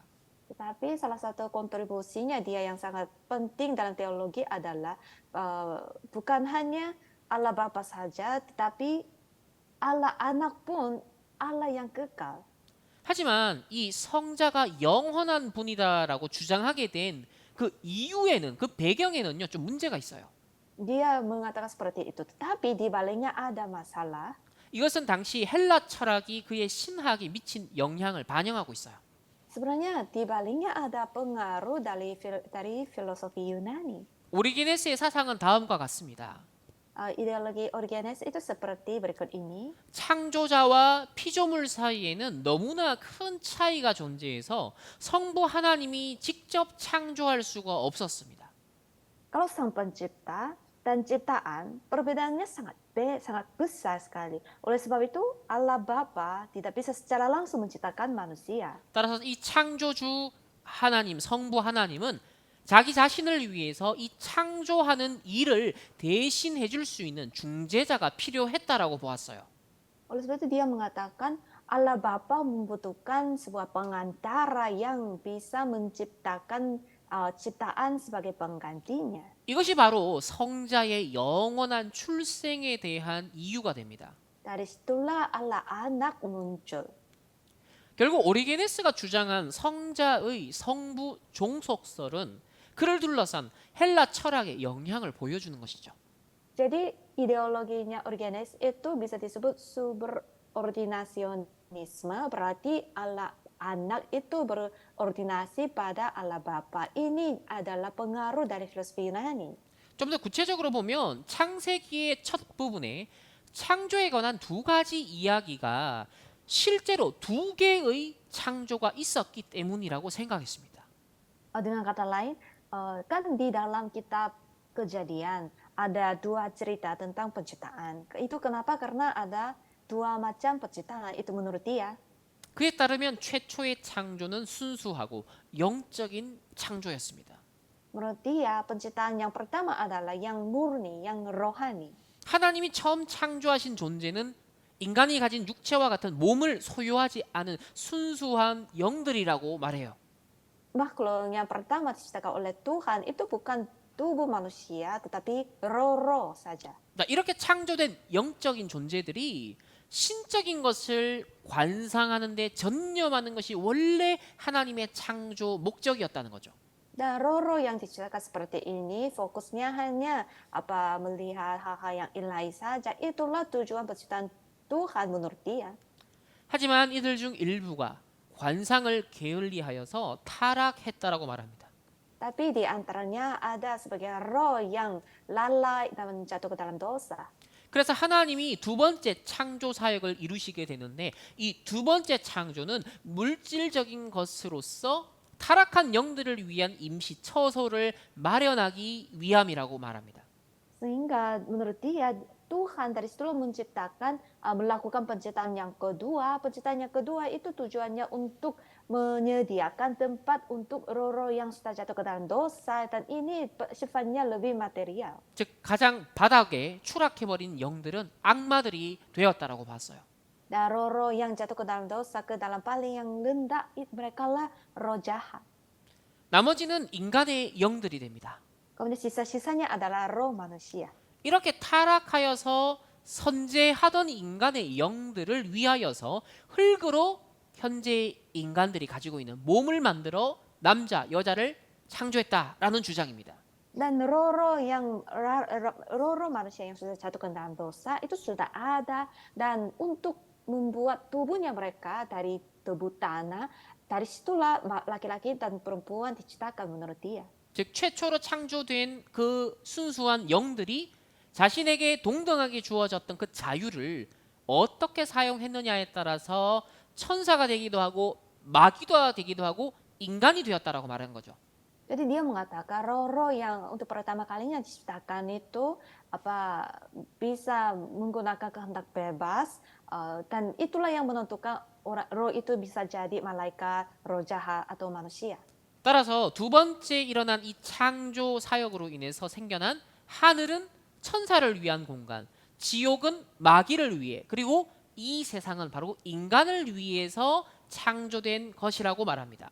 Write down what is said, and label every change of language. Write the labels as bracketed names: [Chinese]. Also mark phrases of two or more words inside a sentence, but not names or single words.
[Indonesian] Tetapi salah satu kontribusinya dia yang sangat penting dalam teologi adalah bukan hanya Allah Bapa saja, tetapi Allah Anak pun Allah yang kekal. [Korean] 하지만 이 성자가 영원한 분이다라고 주장하게 된 그 이유에는 그 배경에는요 좀 문제가 있어요. [Indonesian] Dia mengatakan seperti itu, tetapi di baliknya ada masalah. [Korean] 이것은 당시 헬라 철학이 그의 신학에 미친 영향을 반영하고 있어요. [Indonesian] Sebenarnya di baliknya ada pengaruh dari filosofi Yunani. [Korean] 오리게네스의 사상은 다음과 같습니다. [Indonesian] Ideologi Origenes itu seperti berikut ini. [Korean] 창조자와 피조물 사이에는 너무나 큰 차이가 존재해서 성부 하나님이 직접 창조할 수가 없었습니다. [Indonesian] Kalau sang pencipta dan ciptaan, perbedaannya sangat besar sekali. Oleh sebab itu, Allah Bapa tidak bisa secara langsung menciptakan manusia. [Korean] 따라서 이 창조주 하나님, 성부 하나님은 자기 자신을 위해서 이 창조하는 일을 대신해 줄 수 있는 중재자가 필요했다라고 보았어요. [Indonesian] Oleh sebab itu dia mengatakan Allah Bapa membutuhkan sebuah pengantara yang bisa menciptakan ciptaan sebagai penggantinya. [Korean] 이것이 바로 성자의 영원한 출생에 대한 이유가 됩니다. [Indonesian] Dari situlah Allah Anak muncul. [Korean] 결국 오리게네스가 주장한 성자의 성부 종속설은 그를 둘러싼 헬라 철학의 영향을 보여주는 것이죠. [Indonesian] Jadi ideologinya Origenes itu bisa disebut subordinasionisme, berarti Allah anak itu berordinasi pada Allah Bapa. Ini adalah pengaruh dari filosofi Yunani. [Korean] 좀 더 구체적으로 보면 창세기의 첫 부분에 창조에 관한 두 가지 이야기가 실제로 두 개의 창조가 있었기 때문이라고 생각했습니다. [Indonesian] Dengan kata lain, kan di dalam kitab Kejadian ada dua cerita tentang penciptaan. Itu kenapa? Karena ada dua macam penciptaan. Itu menurut dia. [Korean] 그에 따르면 최초의 창조는 순수하고 영적인 창조였습니다. [Indonesian] Menurut dia, penciptaan yang pertama adalah yang murni, yang rohani. [Korean] 하나님이 처음 창조하신 존재는 인간이 가진 육체와 같은 몸을 소유하지 않은 순수한 영들이라고 말해요. [Indonesian] Makhluk yang pertama diciptakan oleh Tuhan itu bukan tubuh manusia, tetapi roh-roh saja. [Korean] 이렇게 창조된 영적인 존재들이 신적인 것을 관상하는 데 전념하는 것이 원래 하나님의 창조 목적이었다는 거죠. [Indonesian] Dan roh-roh yang diciptakan seperti ini fokusnya hanya melihat hal-hal yang ilahi saja. Itulah tujuan penciptaan Tuhan menurut dia. [Korean] 하지만 이들 중 일부가 관상을 게을리하여서 타락했다라고 말합니다. [Indonesian] Tapi di antaranya ada sebagian roh yang lalai dan jatuh ke dalam dosa. [Korean] 그래서 하나님이 두 번째 창조 사역을 이루시게 되는데 이 두 번째 창조는 물질적인 것으로서 타락한 영들을 위한 임시 처소를 마련하기 위함이라고 말합니다. [Indonesian] Sehingga menurut dia Tuhan dari situ menciptakan melakukan penciptaan yang kedua. Penciptaan yang kedua itu tujuannya untuk menyediakan tempat untuk roh-roh yang sudah jatuh ke dalam dosa dan ini sifatnya lebih material. [Korean] 즉 가장 바닥에 추락해버린 영들은 악마들이 되었다라고 봤어요. [Indonesian] Dan roh-roh yang jatuh ke dalam dosa, ke dalam paling yang rendah, mereka lah roh jahat. [Korean] 나머지는 인간의 영들이 됩니다. [Indonesian] Kemudian sisa-sisanya adalah roh manusia. [Korean] 이렇게 타락하여서 선재하던 인간의 영들을 위하여서 흙으로 현재 인간들이 가지고 있는 몸을 만들어 남자, 여자를 창조했다라는 주장입니다. [Indonesian] Dan roh-roh manusia yang sudah jatuh ke dalam dosa itu sudah ada dan untuk membuat tubuhnya mereka dari tubuh tanah, dari situlah laki-laki dan perempuan diciptakan menurut dia. [Korean] 즉 최초로 창조된 그 순수한 영들이 자신에게 동등하게 주어졌던 그 자유를 어떻게 사용했느냐에 따라서 천사가 되기도 하고 마귀가 되기도 하고 인간이 되었다라고 말하는 거죠. [Indonesian] Jadi dia mengatakan roh-roh yang untuk pertama kalinya diciptakan itu bisa menggunakan kehendak bebas dan itulah yang menentukan roh itu bisa jadi malaikat, roh jahat atau manusia. [Korean] 따라서 두 번째 일어난 이 창조 사역으로 인해서 생겨난 하늘은 천사를 위한 공간, 지옥은 마귀를 위해, 그리고 이 세상은 바로 인간을 위해서 창조된 것이라고 말합니다.